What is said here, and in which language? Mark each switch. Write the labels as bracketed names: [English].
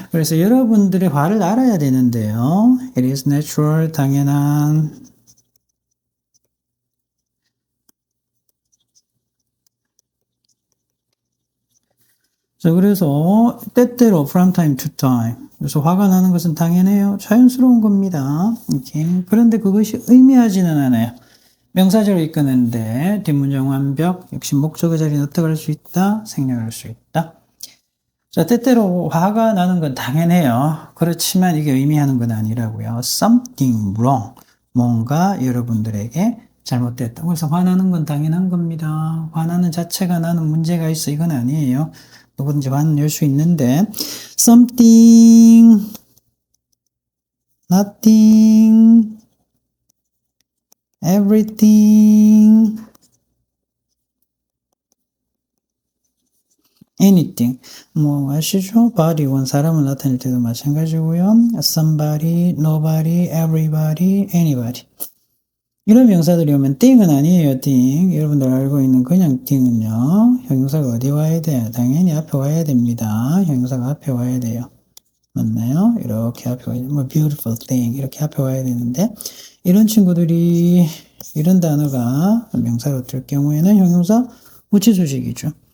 [Korean] 그래서 여러분들의 화를 알아야 되는데요. [English] It is natural, [Korean] 당연한. 자, 그래서 때때로 [English] from time to time. [Korean] 그래서 화가 나는 것은 당연해요. 자연스러운 겁니다. 이렇게. 그런데 그것이 의미하지는 않아요. 명사절을 이끄는데 뒷문장 완벽, 역시 목적어 자리는 어떻게 할 수 있다? 생략할 수 있다. 자, 때때로 화가 나는 건 당연해요. 그렇지만 이게 의미하는 건 아니라고요. [English] Something wrong. [Korean] 뭔가 여러분들에게 잘못됐다. 그래서 화나는 건 당연한 겁니다. 화나는 자체가 나는 문제가 있어. 이건 아니에요. 누구든지 화는 낼 수 있는데 [English] something, nothing, everything, anything. [Korean] 뭐 아시죠? body, 원 사람을 나타낼 때도 마찬가지고요. [English] somebody, nobody, everybody, anybody. [Korean] 이런 명사들이 오면 thing은 아니에요. [English] thing. [Korean] 여러분들 알고 있는 그냥 thing은요. 형용사가 어디 와야 돼요? 당연히 앞에 와야 됩니다. 형용사가 앞에 와야 돼요. 맞나요? 이렇게 앞에 와야 돼요. 뭐 [English] beautiful thing [Korean] 이렇게 앞에 와야 되는데 이런 친구들이 이런 단어가 명사로 될 경우에는 형용사 우치수식이죠.